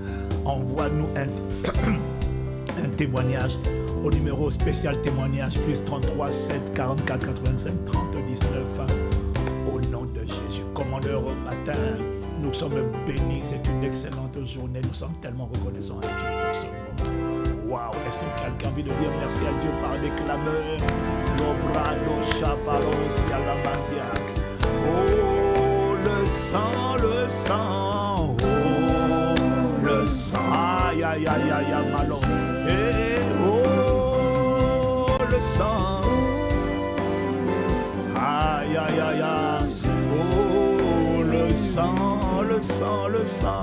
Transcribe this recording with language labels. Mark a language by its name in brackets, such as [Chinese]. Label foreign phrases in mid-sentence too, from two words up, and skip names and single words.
[French] Envoie-nous un témoignage au numéro spécial témoignage plus 33 7 44 85 30 19 au nom de Jésus. Commandeur, au matin, nous sommes bénis. C'est une excellente journée. Nous sommes tellement reconnaissants à Dieu pour ce moment. Waouh, est-ce que quelqu'un a envie de dire merci à Dieu par des clameurs? L'obrado chapalos yalamaziak. Oh, le sang, oh, le sang. Aïe, aïe, aïe, aïe, aïe, aïe, malo. Et oh, le sang. Aïe, aïe, aïe, aïe. Oh, le sang, le sang, le sang.